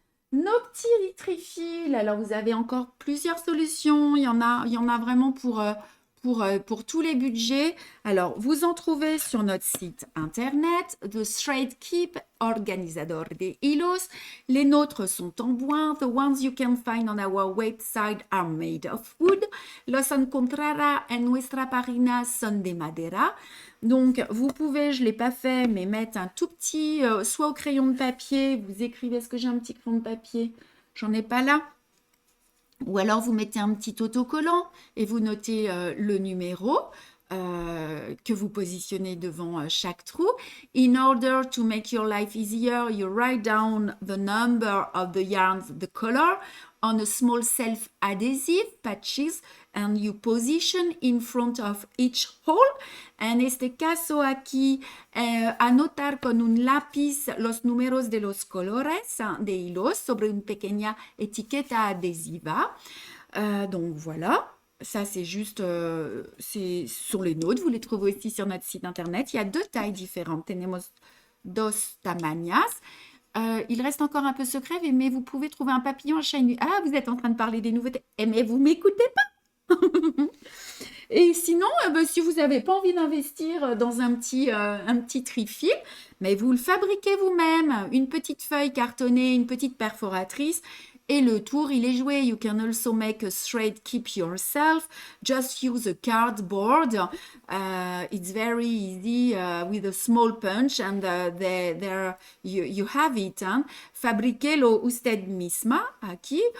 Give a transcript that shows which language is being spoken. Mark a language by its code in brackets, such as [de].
[fr] Nos petits trifils, alors vous avez encore plusieurs solutions. Il y en a vraiment pour tous les budgets. Alors, vous en trouvez sur notre site internet, The Straight Keep, [es] organisador de hilos. [fr] Les nôtres sont en bois. [en] The ones you can find on our website are made of wood. [es] Los encontrará en nuestra página son de madera. [fr] Donc, vous pouvez, je ne l'ai pas fait, mais mettre un tout petit, soit au crayon de papier, vous écrivez, est-ce que j'ai un petit crayon de papier? J'en ai pas là. Ou alors, vous mettez un petit autocollant et vous notez le numéro que vous positionnez devant chaque trou. [en] In order to make your life easier, you write down the number of the yarns, the color, on a small self-adhesive patches and you position in front of each hole. [es] En este caso aquí, anotar con un lápiz los números de los colores de hilos sobre une pequeña etiqueta adhesiva. [fr] Donc voilà. Ça, c'est juste, c'est sur les nôtres. Vous les trouvez aussi sur notre site internet. Il y a 2 tailles différentes. [es] Tenemos dos tamañas. [fr] Il reste encore un peu secret, mais vous pouvez trouver un papillon à shiny. Ah, vous êtes en train de parler des nouveautés. Eh, mais vous m'écoutez pas. Et sinon, si vous n'avez pas envie d'investir dans un petit trifil, mais vous le fabriquez vous-même. Une petite feuille cartonnée, une petite perforatrice. Et le tour, il est joué. [en] You can also make a straight keep yourself. Just use a cardboard. It's very easy with a small punch and there you have it. Hein. [es] Fabriquelo usted misma aquí.